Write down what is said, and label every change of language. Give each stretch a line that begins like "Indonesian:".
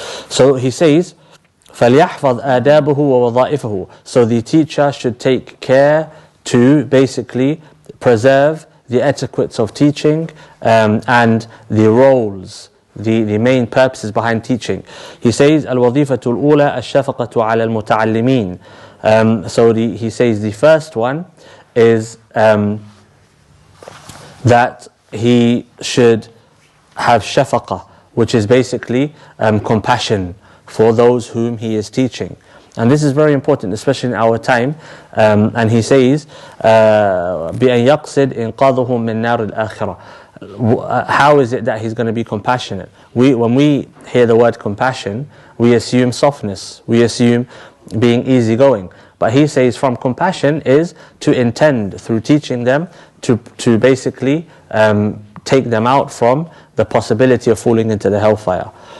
English: So he says,
Arabic: فَلْيَحْفَظْ آدَابُهُ وَوَظَائِفَهُ.
English: So the teacher should take care to basically preserve the etiquettes of teaching, and the roles, the main purposes behind teaching. He says,
Arabic: الوظيفة الأولى الشفقة على المتعلمين.
English: He says the first one is that he should have shafaqah, which is basically compassion for those whom he is teaching. And this is very important, especially in our time. And he says,
Arabic: بأن يقصد إنقاذهم من نار الآخرة.
English: How is it that he's going to be compassionate? When we hear the word compassion, we assume softness, we assume being easygoing. But he says from compassion is to intend through teaching them to basically take them out from the possibility of falling into the hellfire.